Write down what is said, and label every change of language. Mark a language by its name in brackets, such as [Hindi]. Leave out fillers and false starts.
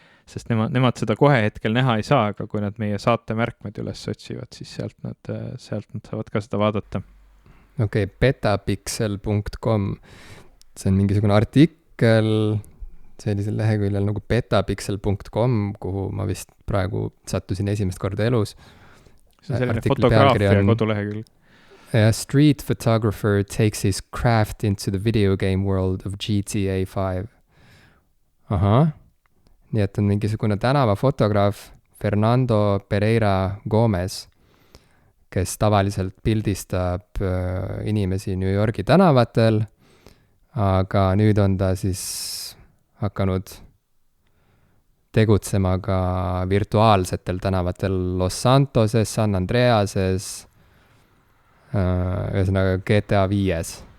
[Estonian] Sest nemad seda kohe hetkel näha ei saa, aga kui nad meie saate märkmed üles otsivad, siis sealt nad saavad ka seda vaadata. Okei, betapixel.com. See on mingisugune artikkel sellisel leheküljel nagu betapixel.com, kuhu ma vist praegu sattusin esimest korda elus. See on selline fotograafia kodulehekülg. [English] A street photographer takes his craft into the video game world of GTA 5. Ahah. [Estonian] Nii et on mingisugune tänavafotograaf Fernando Pereira Gomez, kes tavaliselt pildistab inimesi New Yorgi tänavatel, aga nüüd on ta siis hakanud tegutsema ka virtuaalsetel tänavatel Los Santoses, San Andreases, ühesõnaga GTA 5.